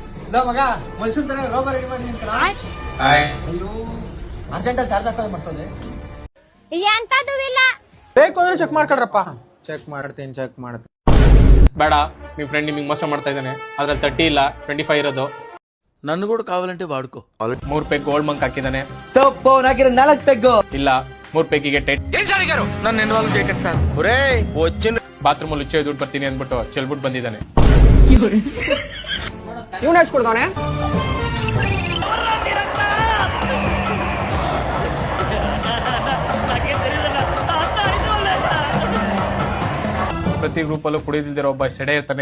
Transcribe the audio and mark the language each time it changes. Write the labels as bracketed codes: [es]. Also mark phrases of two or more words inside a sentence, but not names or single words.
[kn] ಮಗ ಮನುಷ್ಯನ್ ತರ ರೋಬರ್ ರೆಡಿ ಮಾಡಿ ಅಂತ ಅಯ್ಯೋ ಅರ್ಜೆಂಟಲ್ಲಿ ಚಾರ್ಜ್ ಹಾಕೋದು ಮಾಡ್ತದೆ ಎಂತದೂ ಇಲ್ಲ. ಬೇಕು ಅಂದ್ರೆ ಚೆಕ್ ಮಾಡ್ಕೊಳ್ರಪ್ಪ. ಚೆಕ್ ಮಾಡ್ತೀನಿ ಬೇಡ ನಿಮ್ ಫ್ರೆಂಡ್ ನಿಮಗೆ ಮೋಸ ಮಾಡ್ತಾ ಇದ್ದಾನೆ. ಅದ್ರಲ್ಲಿ 30 ಇಲ್ಲ 25 ಇರೋದು. [te] నన్ను కూడా కావాలంటే వాడుకో. [kn] 3 ಪೆಗ್ ಗೋಲ್ಡ್ ಮಂಕ್ ಹಾಕಿದಾನೆ. ತಪ್ಪು ನಾಕಿರೋ 4 ಪೆಗ್ಗು ಇಲ್ಲ 3 ಪೆಗ್ಗಿಗೆ [te] నన్ను ఇన్వాల్వ్ చేయకండి సార్. ఒరేయ్ వచ్చిన [kn] ಬಾತ್ರೂಮ್ ಅಲ್ಲಿ ಉಚ್ಚೆ ದುಡ್ಡು ಬರ್ತೀನಿ ಅಂದ್ಬಿಟ್ಟು ಚೆಲ್ಬಿಟ್ಟು ಬಂದಿದ್ದಾನೆ. ಇವ್ನ ಹಚ್ಕೊಡ್ತಾನೆ. ಪ್ರತಿ ಗ್ರೂಪ್ ಅಲ್ಲೂ ಕುಡಿದಿಲ್ದಿರೋ ಒಬ್ಬ ಸೆಡೆ ಇರ್ತಾನೆ.